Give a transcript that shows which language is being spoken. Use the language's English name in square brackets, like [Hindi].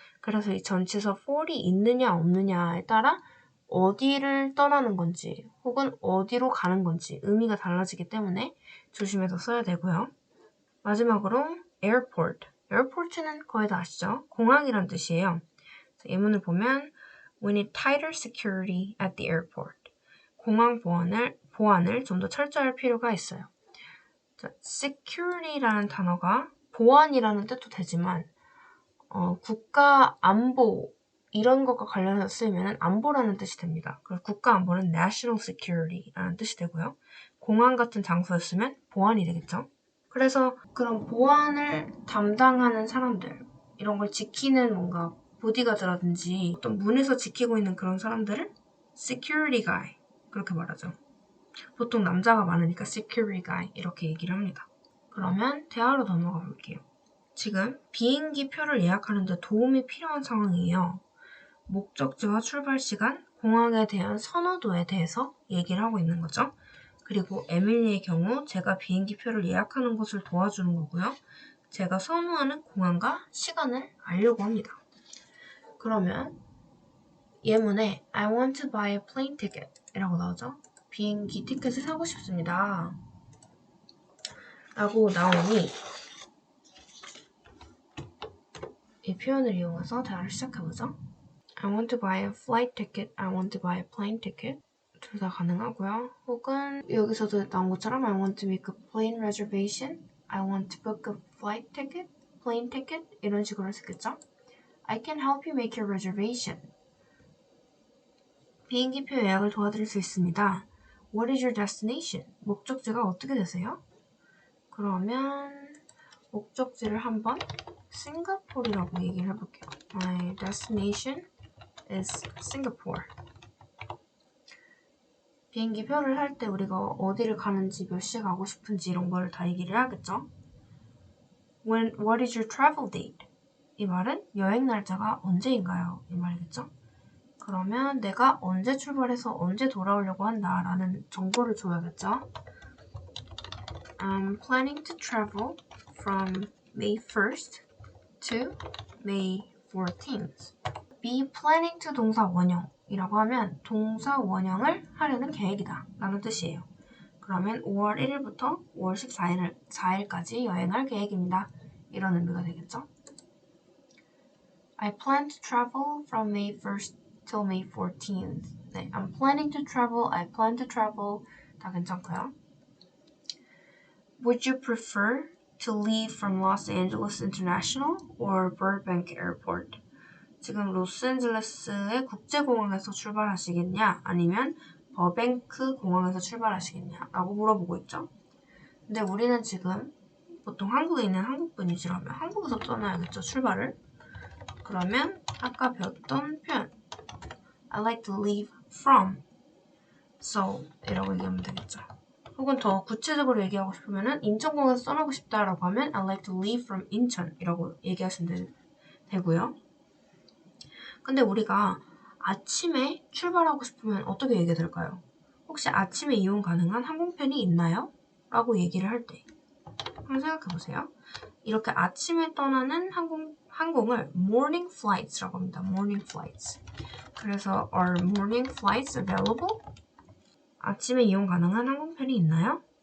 [Korean] 그래서 이 전치사 for이 있느냐 없느냐에 따라 어디를 떠나는 건지 혹은 어디로 가는 건지 의미가 달라지기 때문에 조심해서 써야 되고요. 마지막으로 airport. airport는 거의 다 아시죠? 공항이란 뜻이에요. 예문을 보면 [English] We need tighter security at the airport. [Korean] 공항 보안을 좀 더 철저할 필요가 있어요. 자, security라는 단어가 보안이라는 뜻도 되지만 국가 안보 이런 것과 관련해서 쓰이면 안보라는 뜻이 됩니다. 그래서 국가 안보는 national security라는 뜻이 되고요. 공항 같은 장소였으면 보안이 되겠죠. 그래서 그런 보안을 담당하는 사람들, 이런 걸 지키는 뭔가 보디가드라든지 어떤 문에서 지키고 있는 그런 사람들을 security guy 그렇게 말하죠. 보통 남자가 많으니까 security guy 이렇게 얘기를 합니다. 그러면 대화로 넘어가 볼게요. 지금 비행기 표를 예약하는데 도움이 필요한 상황이에요. 목적지와 출발 시간, 공항에 대한 선호도에 대해서 얘기를 하고 있는 거죠. 그리고 에밀리의 경우 제가 비행기 표를 예약하는 것을 도와주는 거고요. 제가 선호하는 공항과 시간을 알려고 합니다. 그러면 예문에 [English] I want to buy a plane ticket [Korean] 이라고 나오죠. 비행기 티켓을 사고 싶습니다. 라고 나오니 이 표현을 이용해서 대화를 시작해보죠. [English] I want to buy a flight ticket, I want to buy a plane ticket [Korean] 둘 다 가능하고요. 혹은 여기서도 나온 것처럼 [English] I want to make a plane reservation, I want to book a flight ticket, plane ticket [Korean] 이런 식으로 했겠죠. [English] I can help you make your reservation. [Korean] 비행기표 예약을 도와드릴 수 있습니다. [English] What is your destination? [Korean] 목적지가 어떻게 되세요? 그러면 목적지를 한번 싱가포르라고 얘기를 해볼게요. [English] My destination is Singapore. [Korean] 비행기 표를 할 때 우리가 어디를 가는지 몇 시에 가고 싶은지 이런 걸 다 얘기를 해야겠죠. [English] What is your travel date? [Korean] 이 말은 여행 날짜가 언제인가요? 이 말이겠죠. 그러면 내가 언제 출발해서 언제 돌아오려고 한다라는 정보를 줘야겠죠. [English] I'm planning to travel from May 1st to May 14th. be planning to [Korean] 동사 원형이라고 하면 동사 원형을 하려는 계획이다 라는 뜻이에요. 그러면 5월 1일부터 5월 14일까지 여행할 계획입니다. 이런 의미가 되겠죠. [English] I plan to travel from May 1st till May 14th. 네, I'm planning to travel, I plan to travel [Korean] 다 괜찮고요. [English] Would you prefer to leave from Los Angeles International or Burbank Airport? [Korean] 지금 로스앤젤레스의 국제공항에서 출발하시겠냐? 아니면 버뱅크 공항에서 출발하시겠냐? 라고 물어보고 있죠. 근데 우리는 지금 보통 한국에 있는 한국분이시라면 한국에서 떠나야겠죠, 출발을. 그러면 아까 배웠던 표현 [English] I like to leave from Seoul [Korean] 이라고 얘기하면 되겠죠. 혹은 더 구체적으로 얘기하고 싶으면 인천공항에서 떠나고 싶다라고 하면 [English] I like to leave from [Korean] 인천 이라고 얘기하시면 되고요. 근데 우리가 아침에 출발하고 싶으면 어떻게 얘기해야 될까요? 혹시 아침에 이용 가능한 항공편이 있나요? 라고 얘기를 할 때 한번 생각해보세요. 이렇게 아침에 떠나는 항공을 morning flights라고 합니다. [English] morning flights. 그래서 are morning flights available? [Korean] 아침에 이용 가능한 항공편이 있나요?